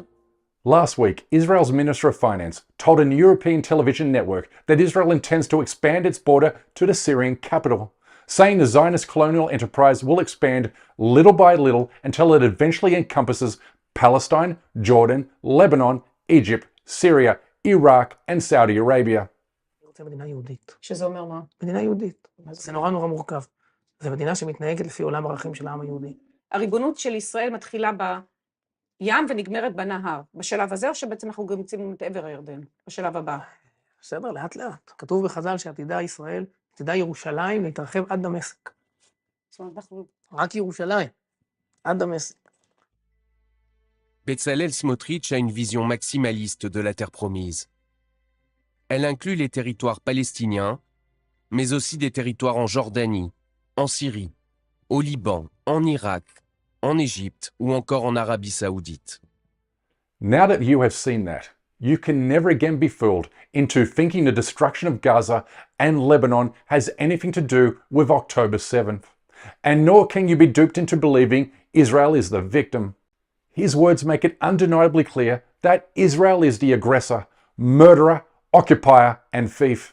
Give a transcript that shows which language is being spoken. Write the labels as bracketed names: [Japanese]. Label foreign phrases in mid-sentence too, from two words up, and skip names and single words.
[English] Last week, Israel's Minister of Finance told a European television network that Israel intends to expand its border to the Syrian capital, saying the Zionist colonial enterprise will expand little by little until it eventually encompasses Palestine, Jordan, Lebanon, Egypt, Syria, Iraq, and Saudi Arabia. [Hebrew] רוצה מדינה יהודית. שזה אומר מה? מדינה יהודית. זה נורא נורא מורכב. זו מדינה שמתנהגת לפי עולם הערכים של העם היהודי. הריבונות של ישראל מתחילה בים ונגמרת בנהר. בשלב הזה, או שבעצם אנחנו גם יוצאים את עבר הירדן, בשלב הבא? בסדר, לאט לאט. כתוב בחז"ל שעתידה ישראל, עתידה ירושלים להתרחב עד דמשק. זאת אומרת, אנחנו... רק ירושלים, עד דמשק. [French] Bezalel Smotrich a une vision maximaliste de la terre promise. Elle inclut les territoires palestiniens, mais aussi des territoires en Jordanie, en Syrie, au Liban, en Irak, en Égypte ou encore en Arabie Saoudite. [English] Now that you have seen that, you can never again be fooled into thinking the destruction of Gaza and Lebanon has anything to do with October 7th. And nor can you be duped into believing Israel is the victim. His words make it undeniably clear that Israel is the aggressor, murderer, occupier, and thief.